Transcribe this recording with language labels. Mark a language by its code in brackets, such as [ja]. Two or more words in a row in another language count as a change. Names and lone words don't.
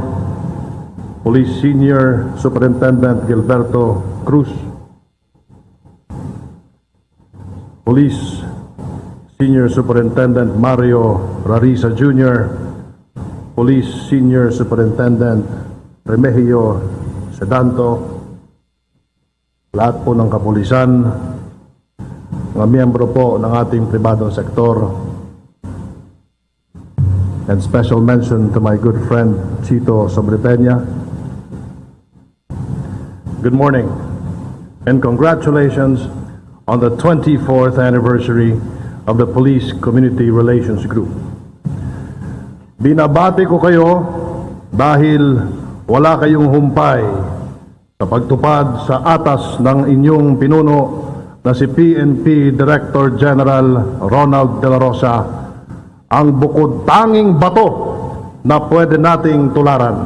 [en] Police Senior Superintendent Gilberto Cruz. Police Senior Superintendent Mario Rariza Jr., Police Senior Superintendent Remigio Sedanto, [tl] lahat po ng kapulisan, mga miyembro po ng ating pribadong sektor, [en] and special mention to my good friend Chito Sobrepeña. Good morning, and congratulations on the 24th anniversary of the Police Community Relations Group. [tl] Binabati ko kayo dahil wala kayong humpay sa pagtupad sa atas ng inyong pinuno na si PNP Director General Ronald De La Rosa, ang bukod tanging bato na pwede nating tularan.